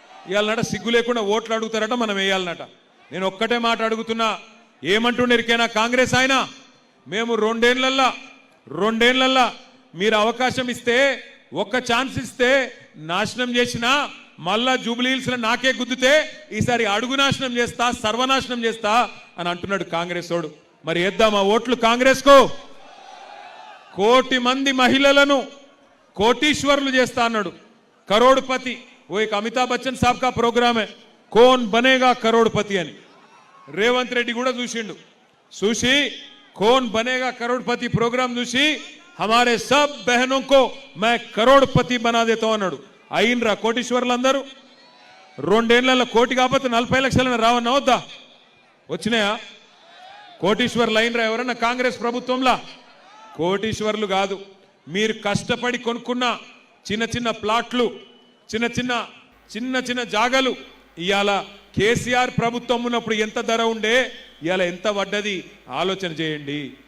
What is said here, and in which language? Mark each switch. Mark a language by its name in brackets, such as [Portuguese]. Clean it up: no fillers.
[Telugu] ఇవాళ సిగ్గు లేకుండా ఓట్లు అడుగుతారట, మనం వేయాలన్నట. నేను ఒక్కటే మాట అడుగుతున్నా, ఏమంటుండేరికైనా కాంగ్రెస్ ఆయన, మేము 2 ఏళ్లల్లో మీరు అవకాశం ఇస్తే, ఒక్క ఛాన్స్ ఇస్తే నాశనం చేసినా మళ్ళా జూబ్లీ హిల్స్లో నాకే గుద్దుతే ఈసారి అడుగు నాశనం చేస్తా, సర్వనాశనం చేస్తా అని అంటున్నాడు కాంగ్రెస్ వాడు. మరి వేద్దామా ఓట్లు కాంగ్రెస్ [Hindi] को? [Telugu] 1 కోటి మంది మహిళలను కోటీశ్వరులు చేస్తా అన్నాడు. [Hindi] కరోడ్పతి. वो एक अमिताभ बच्चन साहब का प्रोग्राम है, कौन बनेगा करोड़पति [Telugu] అని. రేవంత్ రెడ్డి కూడా చూసిండు. చూసి [Hindi] कौन बनेगा करोड़पति प्रोग्राम చూసి हमारे सब बहनों को मैं करोड़पति बना देता हूं [Telugu] అన్నాడు. అయినరా కోటీశ్వరులందరూ? 2 ఏళ్లలో కోటి కాకపోతే 40 లక్షలను రావన్నా వద్దా? వచ్చినాయా? కోటీశ్వర్లు అయినరా ఎవరన్నా కాంగ్రెస్ ప్రభుత్వంలో? కోటీశ్వర్లు కాదు. మీరు కష్టపడి కొనుక్కున్న చిన్న చిన్న ప్లాట్లు, చిన్న చిన్న జాగలు ఇవాళ కేసీఆర్ ప్రభుత్వం ఉన్నప్పుడు ఎంత ధర ఉండే, ఇవాళ ఎంత పడ్డది ఆలోచన చేయండి.